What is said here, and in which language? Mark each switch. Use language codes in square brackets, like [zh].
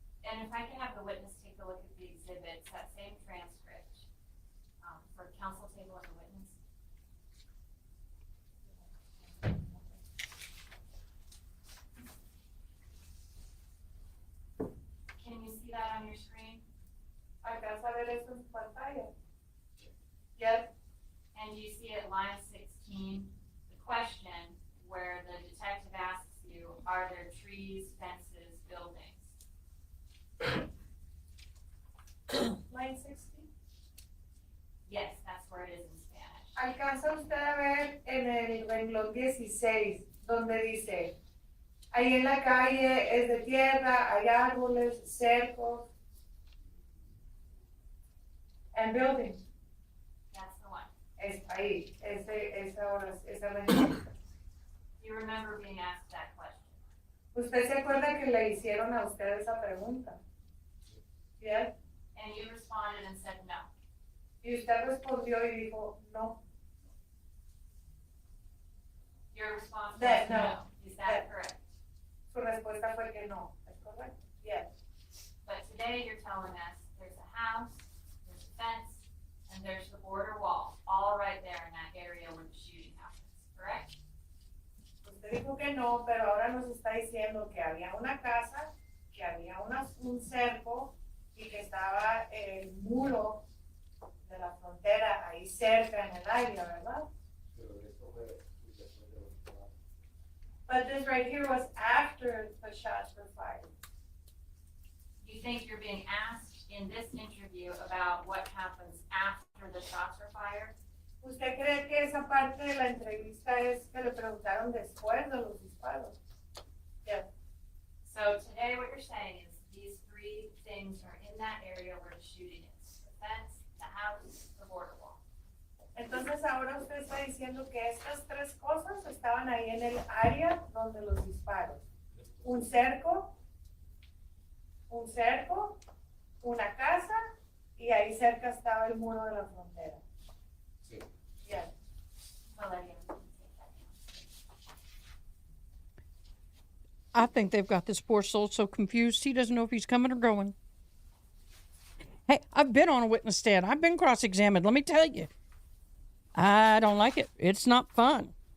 [en] And if I could have the witness take a look at the exhibits, that same transcript, for counsel table of the witness. Can you see that on your screen? [es] ¿Alcanza a ver esto en su pantalla? [en] Yes. And you see at line 16, the question where the detective asks you, are there trees, fences, buildings? Line 16. Yes, that's where it is in Spanish. [es] ¿Alcanza usted a ver en el renglón 16, donde dice, ahí en la calle es de tierra, hay árboles, cercos, [en] and buildings? That's the one. [es] Es ahí, esa renglón. [en] You remember being asked that question? [es] ¿Usted se acuerda que le hicieron a usted esa pregunta? [en] Yes. And you responded and said no. [es] Y usted respondió y dijo, no. [en] Your response was That no. no. Is that correct? [es] Su respuesta fue que no. ¿Es correcto? [en] Yes. But today you're telling us there's a house, there's a fence, and there's the border wall, all right there in that area where the shooting happens, correct? [es] Usted dijo que no, pero ahora nos está diciendo que había una casa, que había un cerco y que estaba el muro de la frontera ahí cerca en el área, ¿verdad? Pero esto fue después de los disparos. [en] But this right here was after the shots were fired. You think you're being asked in this interview about what happens after the shots are fired? [es] ¿Usted cree que esa parte de la entrevista es que le preguntaron después de los disparos? [en] Yes. So today what you're saying is these three things are in that area where the shooting is. The fence, the house, the border wall. [es] Entonces ahora usted está diciendo que estas 3 cosas estaban ahí en el área donde los disparos. Un cerco, una casa y ahí cerca estaba el muro de la frontera. Sí. [en] Yes. Valeria, you can take that down. I think they've got this poor soul so confused he doesn't know if he's coming or going. Hey, I've been on a witness stand. I've been cross-examined. Let me tell you. I don't like it. It's not fun.